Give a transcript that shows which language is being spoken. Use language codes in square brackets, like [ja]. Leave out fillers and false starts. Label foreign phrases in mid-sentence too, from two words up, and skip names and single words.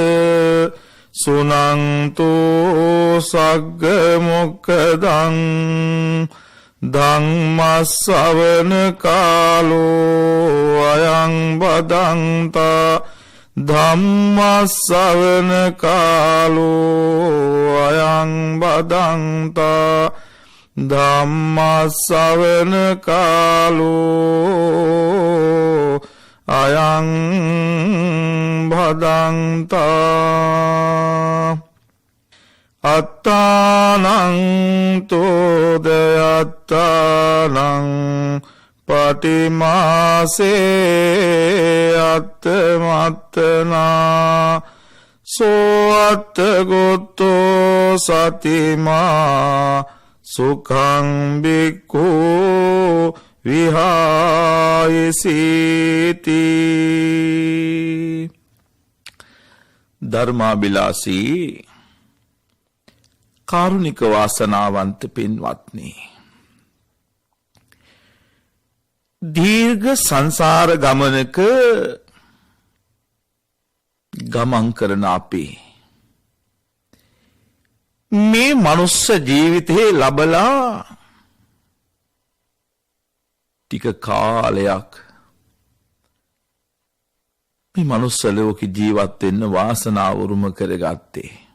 [pi] සුනන්තු සග්ග මොක්ඛදං ධම්මස්සවන කාලෝ අයං බදන්තා ධම්මස්සවන කාලෝ අයං බදන්තා ධම්මස්සවන කාලෝ අයං බදන්තා අත්තානං තෝදයත්තානං පටිමාසේ අත්තමත්තනා සෝ අත්තගොත්තෝ සතිමා සුඛං බික්ඛු විහායසීති. [si] ධර්මාබිලාසී කාරුණික වාසනාවන්ත පින්වත්නි, දීර්ඝ සංසාර ගමනක ගමන් කරන අපි මේ මනුස්ස ජීවිතේ ලබලා ටික කාලයක් මේ මනුස්ස ලෝකෙ ජීවත් වෙන්න වාසනාව උරුම කරගත්තේ